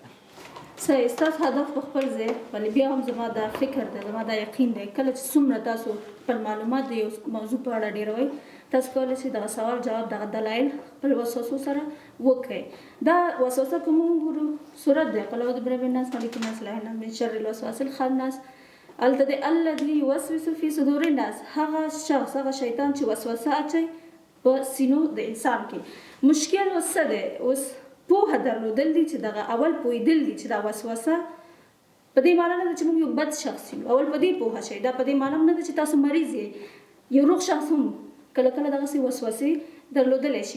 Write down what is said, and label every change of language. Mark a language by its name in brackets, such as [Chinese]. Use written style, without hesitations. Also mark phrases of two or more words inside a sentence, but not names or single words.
[Pashto] صحیح، ستاسو هدف په خپل ځای، ولی بیا هم زما دا فکر دی، زما دا یقین دی کله چې څومره تاسو خپل معلومات د یو موضوع په اړه ډېروئ، تاسو کولی شئ دغه سوال جواب، دغه دلایل خپل وسوسو سره وکړئ. دا وسوسه که موږ وګورو صورت دی، [Arabic] قل اعوذ برب الناس ملک الناس اله الا من شر الوسواس الخناس، [Pashto] هلته دی [Arabic] الذي یوسوس فی صدور الناس، [Pashto] هغه شخص، هغه شیطان چې وسوسه اچوي په سینو د انسان کې. مشکل اوس څه دی؟ اوس پوهه درلودل دي چې دغه اول پوهېدل دي چې دا وسوسه په دې معنا نه ده چې موږ یو بد شخص یو، اول په دې پوهه شئ. دا په دې معنا نه ده چې تاسو مریض یې، یو روغ شخص هم کله کله دغسې وسوسې درلودلی شي.